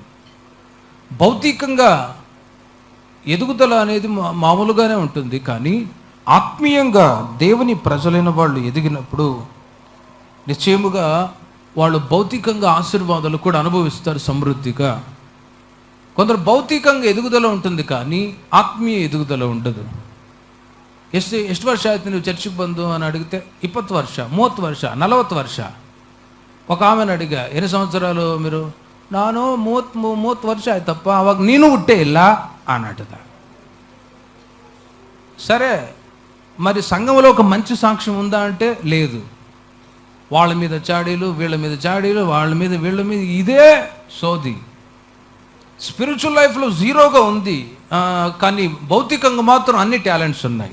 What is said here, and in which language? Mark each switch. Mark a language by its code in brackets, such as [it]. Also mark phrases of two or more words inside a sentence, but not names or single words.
[te] భౌతికంగా ఎదుగుదల అనేది మామూలుగానే ఉంటుంది, కానీ ఆత్మీయంగా దేవుని ప్రజలైన వాళ్ళు ఎదిగినప్పుడు నిశ్చయముగా వాళ్ళు భౌతికంగా ఆశీర్వాదాలు కూడా అనుభవిస్తారు సమృద్ధిగా. కొందరు భౌతికంగా ఎదుగుదల ఉంటుంది, కానీ ఆత్మీయ ఎదుగుదల ఉండదు. [kn] ಎಷ್ಟು ವರ್ಷ ಆಯ್ತು ನೀವು ಚರ್ಚಿಗೆ ಬಂದು [te] అని అడిగితే [kn] 20 ವರ್ಷ, 30 ವರ್ಷ, 40 ವರ್ಷ. [te] ఒక ఆమెను అడిగా, ఎన్ని సంవత్సరాలు మీరు? [kn] ನಾನು 30 ವರ್ಷ ಆಯ್ತಪ್ಪ, ಅವಾಗ ನೀನು ಹುಟ್ಟೇ ಇಲ್ಲ [te] అన్నట్టుద. సరే, మరి సంఘంలో ఒక మంచి సాక్ష్యం ఉందా అంటే లేదు. వాళ్ళ మీద చాడీలు, వీళ్ళ మీద చాడీలు, వాళ్ళ మీద వీళ్ళ మీద ఇదే సోది. [en] spiritual lifeలో [te] జీరోగా ఉంది, కానీ భౌతికంగా మాత్రం అన్ని టాలెంట్స్ ఉన్నాయి.